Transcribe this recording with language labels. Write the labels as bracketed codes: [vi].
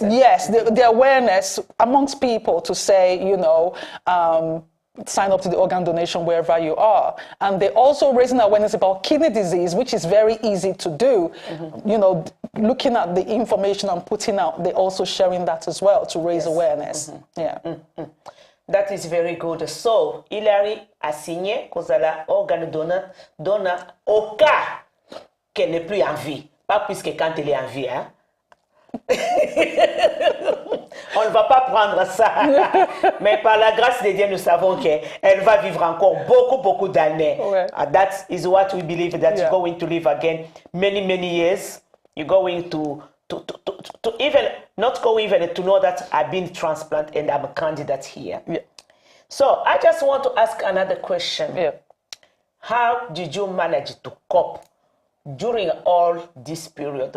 [en] Yes, the awareness amongst people to say, you know, sign up to the organ donation wherever you are. And they're also raising awareness about kidney disease, which is very easy to do. You know, looking at the information and putting out, they're also sharing that as well to raise awareness. Yeah. That is very good. [fr] So, Hilary a signé qu'elle organe donne au cas qu'elle n'est plus en vie. Pas puisque quand elle est en vie, hein. On ne va pas prendre ça. Mais par la grâce de Dieu, nous savons qu'elle va vivre encore beaucoup d'années. Ouais. [en] That is what we believe, that you're going to live again many years. You're going to even not go even to know that I've been transplanted and I'm a candidate here. Yeah. So I just want to ask another question. Yeah. How did you manage to cope during all this period?